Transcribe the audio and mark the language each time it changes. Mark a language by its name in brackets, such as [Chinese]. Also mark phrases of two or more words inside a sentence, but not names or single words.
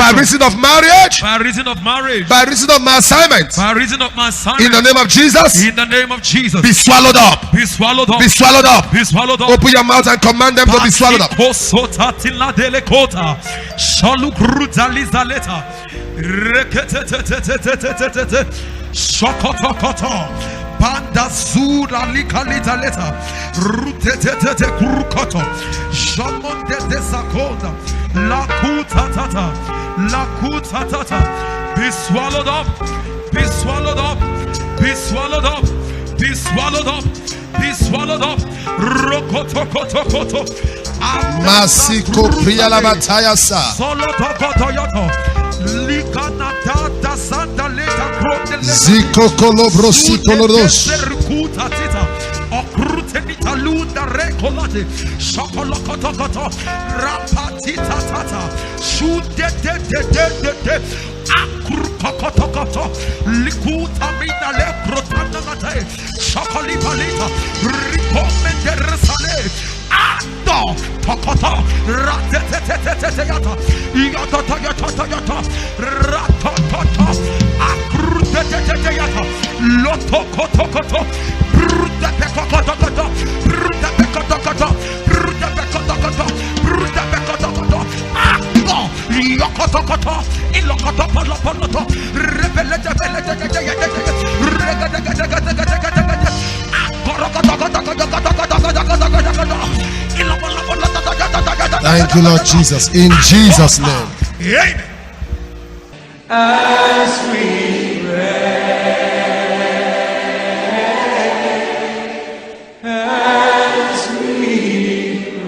[English] by reason of marriage, by reason of marriage, by reason of my assignment, by reason of my assignment, in the name of Jesus, in the name of Jesus, be swallowed up. Be swallowed up. Be swallowed up. Be swallowed up. Open your mouth and command them to be swallowed up. Reketetetetetetetete. Shokotokoto. Banda zura likalita leta. Rutetetete kurukoto. Shamonde desakonda. Lakuta tata. Lakuta tata. Be swallowed up. Be swallowed up. Be swallowed up. Be swallowed up. Be swallowed up. Rokotokotokoto. Masiko priya la bataya sa. Solo tokotoyoto. Likanata da santa leta krote. Ziko kolobro sikolodos. Rukuta tita. Okrute nitalunda rekolate. Shokolokotokoto. Rapatita tata. Shude de. Akurkokotokoto. Likuta mina le krotanda late. Shokolipalita. Rikomende resale. Ando tokoto. Ratetetetetete yata. Yata. Ratotota. Akrute yata. Lotokotokoto. Brudepekotokoto. Ando. Yokotokoto. Ilokotopolopoto. Rebelete. Thank you, Lord Jesus. In Jesus' name. Amen. As we pray, as we